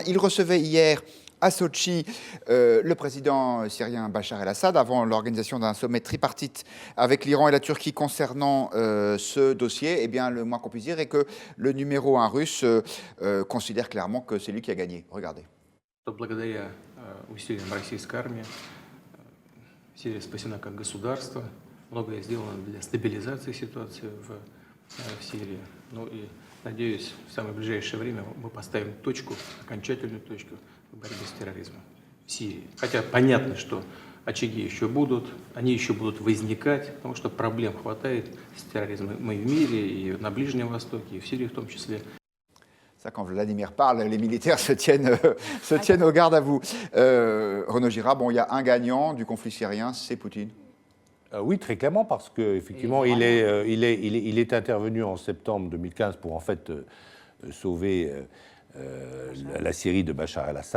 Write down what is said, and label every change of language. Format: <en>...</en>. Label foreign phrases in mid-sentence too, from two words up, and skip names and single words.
<fr>Il recevait hier à Sochi le président syrien Bachar el-Assad avant l'organisation d'un sommet tripartite avec l'Iran et la Turquie concernant ce dossier. Eh bien, le moins qu'on puisse dire est que le numéro 1 russe considère clairement que c'est lui qui a gagné. Regardez.</fr> <ru>Благодаря усилиям российской армии Сирия спасена как государство. Многое сделано для стабилизации ситуации в Сирии. Ну и надеюсь, в самое ближайшее время мы поставим точку, окончательную точку в борьбе с терроризмом в Сирии. Хотя понятно, что очаги еще будут, они еще будут возникать, потому что проблем хватает с терроризмом и в мире, и на Ближнем Востоке, и в Сирии в том числе.</ru> <fr>Ça, quand Vladimir parle, les militaires se tiennent au garde à vous. Renaud Girard, bon, il y a un gagnant du conflit syrien, c'est Poutine. Oui, très clairement, parce qu'effectivement, il est intervenu en septembre 2015 pour en fait sauver la Syrie de Bachar el-Assad.</fr>